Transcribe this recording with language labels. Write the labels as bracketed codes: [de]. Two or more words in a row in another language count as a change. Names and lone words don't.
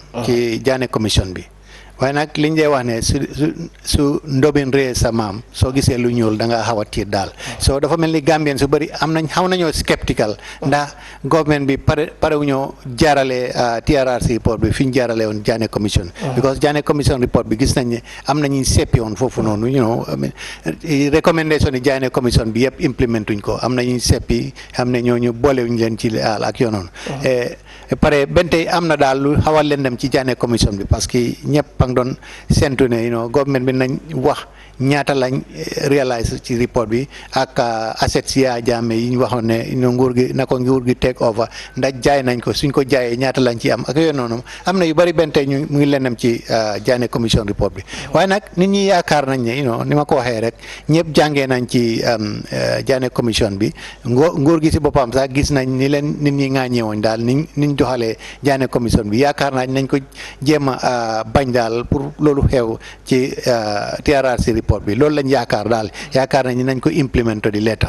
[wo] ci Janneh commission bi. waaye nag liñ lay wax ne su ndobin ree sa maam soo gisee lu ñuul da nga xaw a tiit daal soo dafa mel ni Gambien su bëri xaw nañoo skeptical ndax government bi pare wu ñoo jaarale TRRC report bi fi ñu jaarale woon Janneh commission because Janneh commission report bi gis nañ ne am na ñu seppi woon foofu noonu recommendation yi Janneh commission bi yëpp implementuñ ko am na ñu seppi xam ne ñooñu boolewuñ leen ci àll ak yoo noonu pare benn tey am na daal lu xaw a lëndëm ci Janneh commission bi [fr] parce que [wo] ñëpp doon sentu ne government bi nañ wax ñaata lañ réalise ci report bi ak assets ya Jammeh yi ñu waxoon ne nguur gi na ko nguur gi [en] take over [wo] ndax jaay nañ ko suñ ko jaayee ñaata lañ ci am ak yooyu noonu am na yu bari benn tey ñu mu ngi lendam ci Janneh commission report bi waaye nag nit ñi yaakaar nañ ne ni ma ko waxee rek ñëpp jàngee nañ ci Janneh commission bi nguur gi si boppam sax gis nañ ni leen nit ñi ŋaañeewoon daal niñ doxalee Janneh commission bi yaakaar nañ nañ ko jéem a bañ daal pour loolu xew ci TRRC report bi loolu lañ yaakaar daal yaakaar nañ nañ ko implémenter di leeta